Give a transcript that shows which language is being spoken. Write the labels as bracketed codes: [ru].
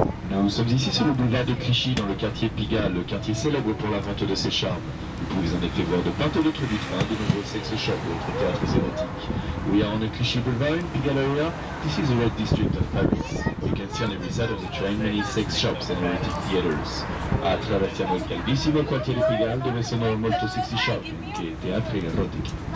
[fr] Nous sommes ici sur le boulevard de Clichy, dans le quartier Pigalle, le quartier célèbre pour la vente de ses charmes. Vous pouvez en effet voir de part et d'autre du train de nombreux sex shops et autres théâtres érotiques. [en] We are on the Clichy Boulevard in Pigalle area. This is the red district of Paris. You can see on every side of the train many sex shops and erotic theaters. [it] Attraversiamo il caldissimo quartiere Pigalle dove sono molto sexy shopping e teatri erotici.